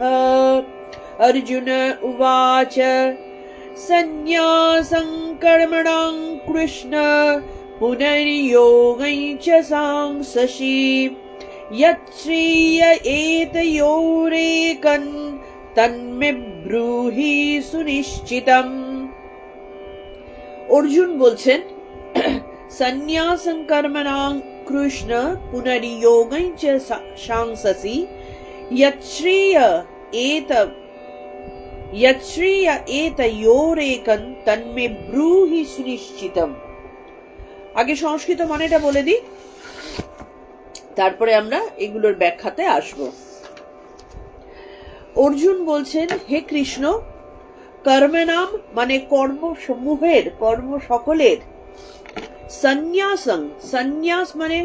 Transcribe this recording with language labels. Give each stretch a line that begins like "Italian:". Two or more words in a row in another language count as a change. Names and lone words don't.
Sanskrit: अर्जुन उवाच सन्न्यासं कर्मणां कृष्ण पुनर्योगं च सांससि यच्छ्रेय एतयोरेकं तन्मे ব্রূহি সুনিশ্চিতম।
Bangla: অর্জুন বলছেন,
Sanskrit: সন্ন্যাসং কর্মণাং কৃষ্ণ পুনর্যোগং চ সাংসসি यच्छ्रेय एतयोरेकं तन्मे ব্রূহি সুনিশ্চিতম।
Bangla: আগে সংস্কৃত মানেটা বলে দিই, তারপরে আমরা এগুলোর ব্যাখ্যাতে আসব। অর্জুন বলছেন, হে কৃষ্ণ, কর্মনাম মানে কর্ম সমূহের, কর্ম সকলের, সন্ন্যাসং, সন্ন্যাস মানে